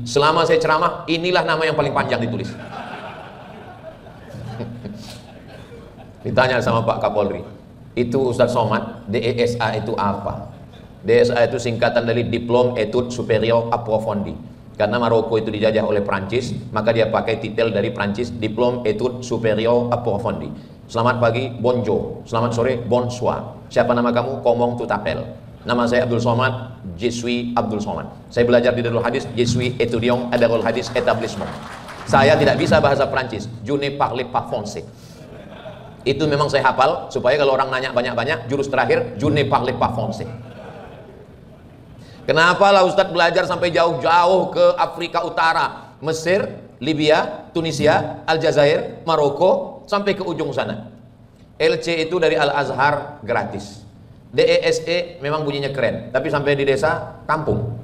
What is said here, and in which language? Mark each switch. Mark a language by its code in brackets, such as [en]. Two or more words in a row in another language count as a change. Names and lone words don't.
[id] Selama saya ceramah, inilah nama yang paling panjang ditulis. Ditanya sama Pak Kapolri, itu Ustadz Somad, DESA itu apa? DESA itu singkatan dari [fr] Diplôme Études Supérieures Approfondies. [id] Karena Maroko itu dijajah oleh Prancis, maka dia pakai titel dari Prancis, [fr] Diplôme Études Supérieures Approfondies. [id] Selamat pagi, bonjour. Selamat sore, bonsoir. Siapa nama kamu? [fr] Comment tu t'appelles? [id] Nama saya Abdul Somad, [fr] je suis Abdul Somad. [id] Saya belajar di Darul Hadis, [fr] je suis étudiant à Darul Hadis Établissement. [id] Saya tidak bisa bahasa Prancis, [fr] je ne parle pas français. [id] Itu memang saya hafal, supaya kalau orang nanya banyak-banyak, jurus terakhir, [fr] je ne parle pas français. [id] Kenapa lah Ustadz belajar sampai jauh-jauh ke Afrika Utara, Mesir, Libya, Tunisia, Aljazair, Maroko, sampai ke ujung sana. LC itu dari Al-Azhar gratis. DESE memang bunyinya keren, tapi sampai di desa, kampung.